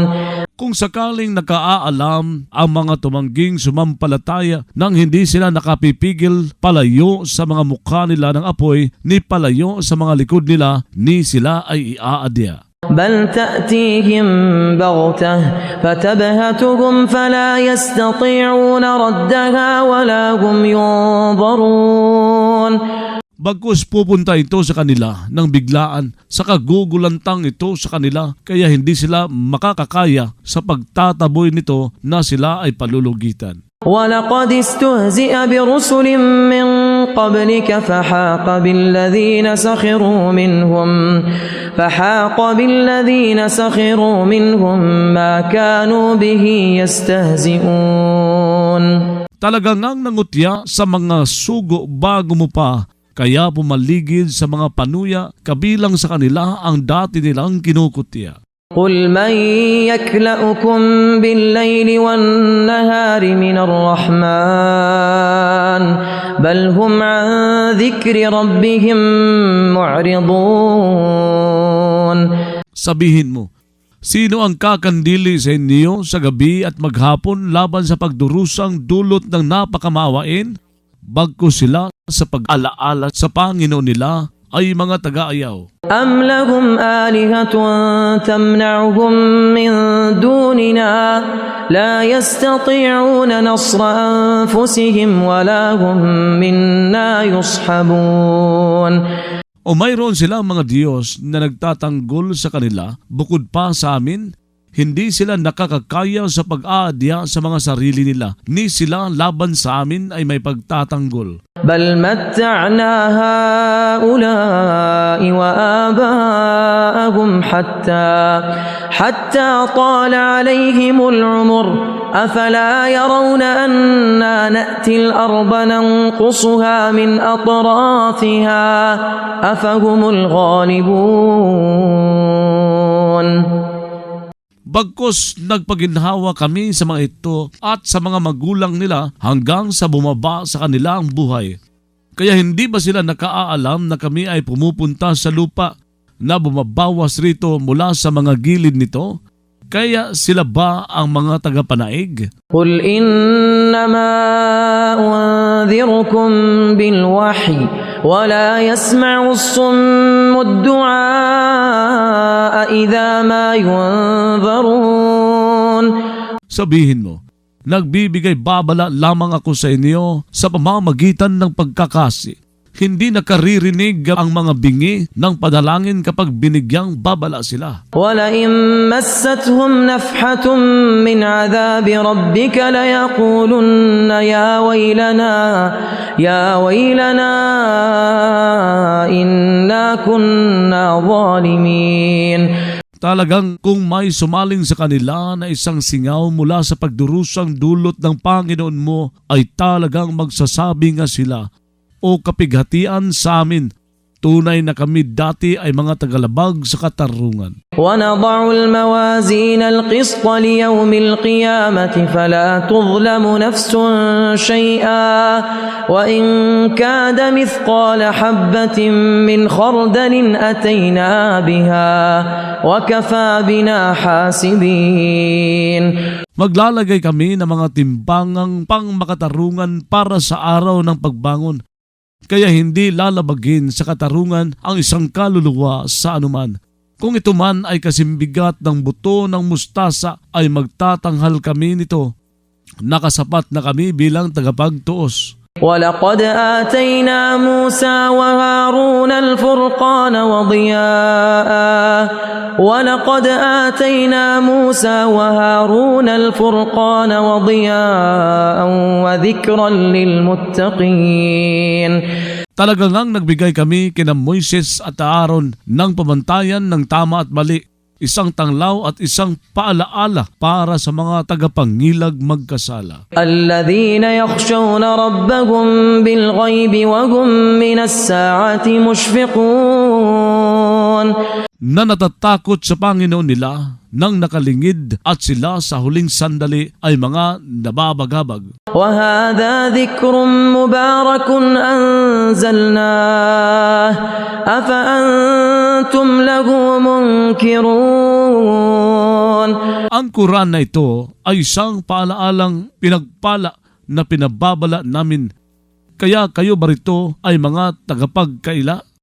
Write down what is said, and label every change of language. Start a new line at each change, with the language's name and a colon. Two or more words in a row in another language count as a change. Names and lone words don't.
Filipino: Kung sakaling nakaaalam ang mga tumangging sumampalataya nang hindi sila nakapipigil palayo sa mga mukha nila ng apoy, ni palayo sa mga likod nila, ni sila ay iaadya.
Arabic: بل تأتيهم بغتة فتبهتهم فلا يستطيعون ردها ولا هم ينظرون.
Filipino: Bagkus pupunta ito sa kanila ng biglaan sa kagugulantang ito sa kanila kaya hindi sila makakakaya sa pagtataboy nito na sila ay palulugitan.
Arabic: ولقد استهزئ برسل من قبلك فحاق بالذين سخروا منهم ما كانوا به يستهزئون.
Filipino: Talagang ang nangutya sa mga sugo bago mo pa, kaya pumaligid sa mga panuya kabilang sa kanila ang dati nilang kinukutya.
Arabic: قل من يكلأكم بالليل والنهار من الرحمن بل هم عن ذكر ربهم معرضون.
Filipino: Sabihin mo, sino ang kakandili sa inyo sa gabi at maghapon laban sa pagdurusang dulot ng napakamawain? Bagkus sila sa pag-alaala sa Panginoon nila ay mga taga-ayaw.
Arabic: أم لهم آلهة تمنعهم من دوننا لا يستطيعون نصر أنفسهم ولا هم منا يصحبون.
Filipino: O mayroon silang mga Diyos na nagtatanggol sa kanila bukod pa sa amin? Hindi sila nakakakaya sa pag-aadya sa mga sarili nila, ni sila laban sa amin ay may pagtatanggol.
Arabic: بل متعنا هؤلاء وآباءهم حتى طال عليهم العمر أفلا يرون أنا نأتي الأرض ننقصها من أطرافها أفهم الغالبون.
Filipino: Bagkus nagpaginhawa kami sa mga ito at sa mga magulang nila hanggang sa bumaba sa kanila ang buhay. Kaya hindi ba sila nakaaalam na kami ay pumupunta sa lupa na bumabawas rito mula sa mga gilid nito? Kaya sila ba ang mga tagapanaig?
Arabic: قل إنما أنذركم بالوحي ولا يسمع الصم الدعاء إذا ما ينذرون.
Filipino: Sabihin mo, nagbibigay babala lamang ako sa inyo sa pamamagitan ng pagkakasi. Hindi nakaririnig ang mga bingi ng padalangin kapag binigyang babala sila.
Arabic: ولئن مستهم نفحة من عذاب ربك ليقولن يا ويلنا إنا كنا ظالمين.
Filipino: Talagang kung may sumaling sa kanila na isang singaw mula sa pagdurusang dulot ng Panginoon mo, ay talagang magsasabi nga sila, o kapighatian sa amin, tunay na kami dati ay mga tagalabag sa katarungan.
Arabic: ونضع الموازين القسط ليوم القيامة فلا تظلم نفس شيئا وإن كاد مثقال حبة من خردل أتينا بها وكفى بنا حاسبين.
Filipino: Maglalagay kami ng mga timbangang pangmakatarungan para sa araw ng pagbangon. Kaya hindi lalabagin sa katarungan ang isang kaluluwa sa anuman. Kung ito man ay kasimbigat ng buto ng mustasa ay magtatanghal kami nito. Nakasapat na kami bilang tagapagtuos.
Arabic: ولقد آتينا موسى وهارون الفرقان وضياء وذكرا للمتقين.
Filipino: Talagang ang nagbigay kami kina Moises at Aaron ng pamantayan ng tama at mali, isang tanglaw at isang paalaala para sa mga tagapangilag magkasala.
Arabic: الذين يخشون ربهم بالغيب وهم من الساعة مشفقون.
Filipino: Na natatakot sa Panginoon nila nang nakalingid at sila sa huling sandali ay mga nababagabag.
Arabic: وهذا ذكر مبارك أنزلناه أفأنتم له منكرون.
Filipino: Ang Quran na ito ay isang paalaalang pinagpala na pinababala namin. Kaya kayo ba rito ay mga tagapagkaila?